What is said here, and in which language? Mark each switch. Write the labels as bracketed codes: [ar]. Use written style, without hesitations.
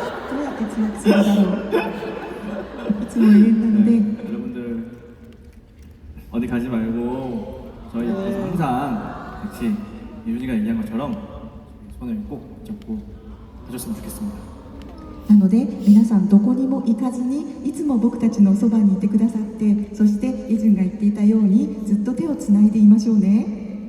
[ja] どうやって通訳するんだろう。いつも永遠なので、 [ko] 여러분들 어디 가지 말고 저희 옆에서 항상 같이 유진이가 얘기한 것처럼 손을 꼭 잡고 해줬으면 좋겠습니다. [ja] なので皆さんどこにも行かずにいつも僕たちのそばにいてくださって、そしてイジュンが言っていたようにずっと手をつないでいましょうね。